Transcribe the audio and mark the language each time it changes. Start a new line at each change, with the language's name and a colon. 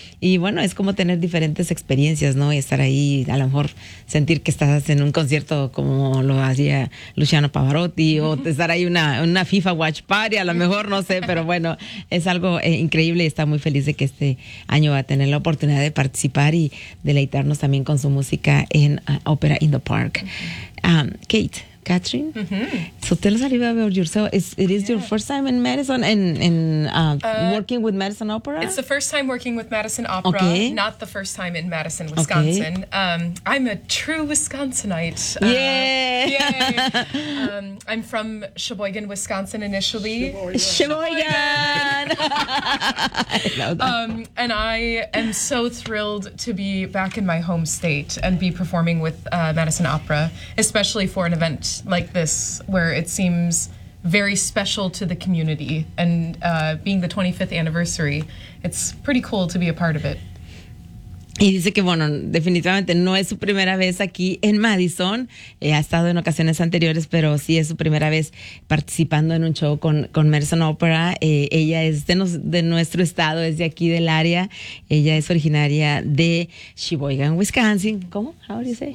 Spanish: y bueno, es como tener diferentes experiencias, ¿no? Y estar ahí, a lo mejor sentir que estás en un concierto como lo hacía Luciano Pavarotti, o estar ahí una FIFA Watch Party, a lo mejor, no sé, pero bueno, es algo increíble, y está muy feliz de que este año va a tener la oportunidad de participar y deleitarnos también con su música en Opera in the Park.
English: Kate, Catherine, so tell us a little bit about yourself. It is your first time in Madison and working with Madison Opera? It's the first time working with Madison Opera, not the first time in Madison, Wisconsin. Okay. I'm a true Wisconsinite. I'm from Sheboygan, Wisconsin initially. Sheboygan! I love that. And I am so thrilled to be back in my home state and be performing with Madison Opera, especially for an event like this, where it seems very special to the community, and being the 25th anniversary, it's pretty cool to be a part of it.
Spanish: Y dice que, bueno, definitivamente no es su primera vez aquí en Madison. Ha estado en ocasiones anteriores, pero sí es su primera vez participando en un show con Madison Opera. Ella es de nuestro estado, es de aquí del área. Ella es originaria de Sheboygan, Wisconsin. ¿Cómo?
English: How do you say?